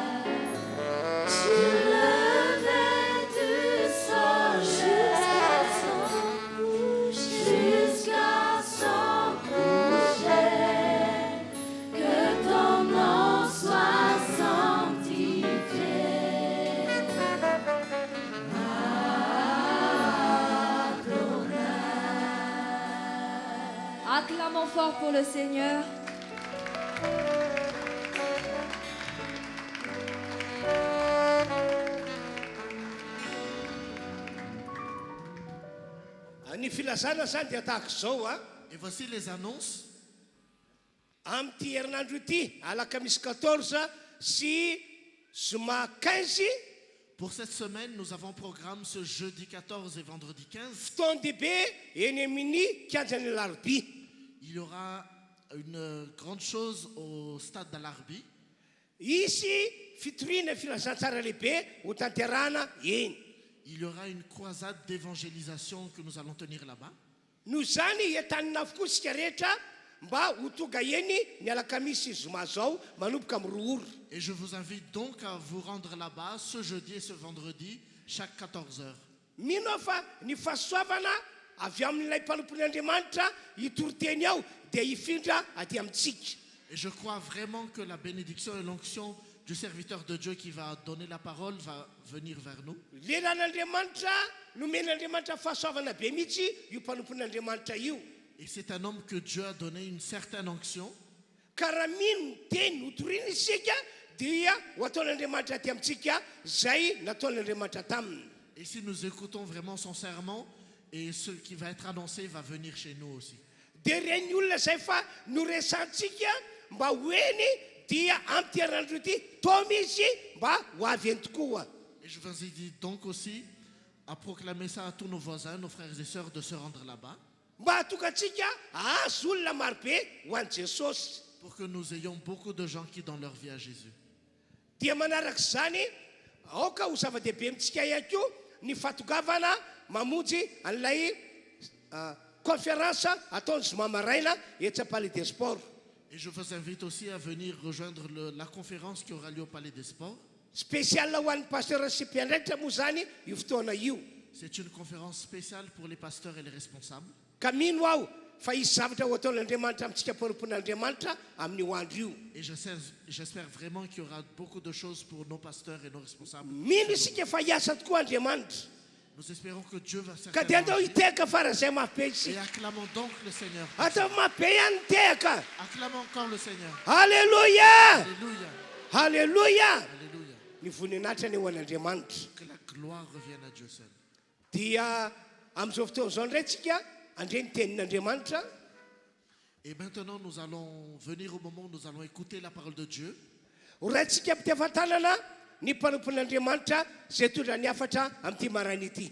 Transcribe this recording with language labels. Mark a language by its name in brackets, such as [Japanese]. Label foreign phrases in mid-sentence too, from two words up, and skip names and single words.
[French] Du lever du soleil jusqu'à son coucher, que ton nom soit sanctifié. Acclamons fort pour le Seigneur. [Malagasy] Ny filazana zany dia tahaka izao a. [French] Et voici les annonces. [Malagasy] Amin'ity herinandro ity alakamisy 14 sy zoma 15 [French] Pour cette semaine, nous avons programme ce jeudi 14 et vendredi 15. [Malagasy] fotoan-dehibe eny amin'ny kianjany Larbi. [French] Il y aura une grande chose au stade d'Alarbi. [Malagasy] Isy fitoriana filazantsara lehibe ho tanterana eny. [French] Il y aura une croisade d'évangélisation que nous allons tenir là-bas. [Malagasy] Noho zany entanina avokoa isika rehetra mba ho tonga eny ny alakamisy zoma zao manomboka amin'ny roa ora. [French] Et je vous invite donc à vous rendre là-bas ce jeudi et ce vendredi, chaque 14 heures. [Malagasy] Mino aho fa ny fahasoavana avy amin'ilay mpanompon'Andriamanitra hitoroteny ao dia hifindra aty amintsika. [French] Et je crois vraiment que la bénédiction et l'onction du serviteur de Dieu qui va donner la parole va venir vers nous. [Malagasy] Lelan'Andriamanitra nomen'Andriamanitra fahasoavana be mihitsy io mpanompon'Andriamanitra io. [French] Et c'est un homme que Dieu a donné une certaine onction. [Malagasy] Ka raha mino teny hotoriana isika dia ho ataon'Andriamanitra aty amintsika zay nataon'Andriamanitra taminy. [French] Et si nous écoutons vraiment son serment, et ce qui va être annoncé va venir chez nous aussi. [Malagasy] Dia reny olona zay fa noresantsika mba hoeny dia amin'ity herinandro ity toma izy mba ho avy eny tokoa. [French] Et je vous invite donc aussi à proclamer ça à tous nos voisins, nos frères et sœurs, de se rendre là-bas, [Malagasy] Mba hatokantsika ahazo olona marobe ho an'i Jesosy. [French] pour que nous ayons beaucoup de gens qui donnent leur vie à Jésus. [Malagasy] Dia manarak'izany aoka ho zava-dehibe amintsika ihany koa ny fatongavana mamonjy an'ilay conférence ataony zoma maraina etsy Palais des Sports. [French] Et je vous invite aussi à venir rejoindre la conférence qui aura lieu au Palais des Sports. [Malagasy] Spécial ho an'ny pasteur sy mpiandraikitra moa zany io fotoana io. [French] C'est une conférence spéciale pour les pasteurs et les responsables. [Malagasy] Ka mino aho fa isy zavatra ho ataon'Andriamanitra amintsika mpanompon'Andriamanitra amin'io andro io. [French] Et j'espère vraiment qu'il y aura beaucoup de choses pour nos pasteurs et nos responsables. [Malagasy] Mino isika fa hiasa tokoa Andriamanitra. [French] Nous espérons que Dieu va [Malagasy] Ka dia [French] certainement [Malagasy] andao [French] agir. [Malagasy] hiteka faran'izay mafibe [French] Et [Malagasy] isika. [French] acclamons donc le Seigneur. [Malagasy] Atao mafibe ihany tehaka. [French] Acclamons encore le Seigneur. [Malagasy] Halleluja! [French] Alléluia. [Malagasy] Halleluja! [French] Alléluia. [Malagasy] Ny voninahitra ny ho an'Andriamanitra. [French] Que la gloire revienne à Dieu seul. [Malagasy] Dia amin'izao fotoana izao indray tsika andre ny tenin'Andriamanitra. [French] Et maintenant, nous allons venir au moment où nous allons écouter la parole de Dieu. [Malagasy] Ho raintsika ampitefantanana ny mpanompon'Andriamanitra zay tondra ny afatra amin'ity marana ity.